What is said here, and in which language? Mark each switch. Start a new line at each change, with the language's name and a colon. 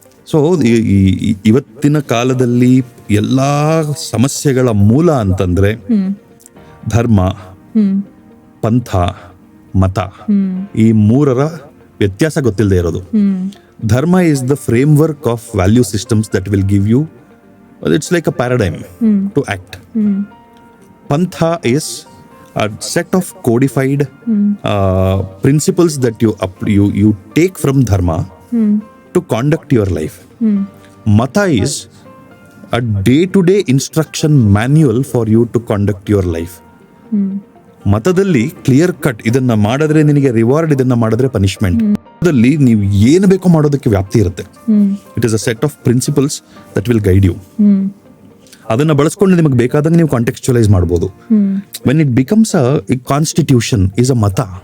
Kannada: So ಇವತ್ತಿನ ಕಾಲದಲ್ಲಿ ಎಲ್ಲಾ ಸಮಸ್ಯೆಗಳ ಮೂಲ ಅಂತಂದ್ರೆ ಧರ್ಮ, ಪಂಥ, ಮತ, ಈ ಮೂರರ ವ್ಯತ್ಯಾಸ ಗೊತ್ತಿಲ್ಲದೆ ಇರೋದು.
English: Dharma is the framework of value systems that will give you, it's like a paradigm to act. Pantha is a set of codified principles that you take from dharma to conduct your life. Mata is a day-to-day instruction manual for you to conduct your life.
Kannada: ಮತದಲ್ಲಿ clear cut, ಇದನ್ನ ಮಾಡಿದ್ರೆ ನಿನಗೆ reward, ಇದನ್ನ ಮಾಡಿದ್ರೆ punishment. ಮತದಲ್ಲಿ ನೀವು ಏನು ಬೇಕೋ ಮಾಡೋದಕ್ಕೆ ವ್ಯಾಪ್ತಿ ಇರುತ್ತೆ.
English: It is a set of principles that will guide you.
Kannada: ಅದನ್ನ ಬಳಸ್ಕೊಂಡು ನಿಮಗೆ ಬೇಕಾದಂಗೆ ನೀವು ಕಾಂಟೆಕ್ಸ್ಚುಲೈಸ್ ಮಾಡಬಹುದು.
English: When it becomes a constitution is a mata.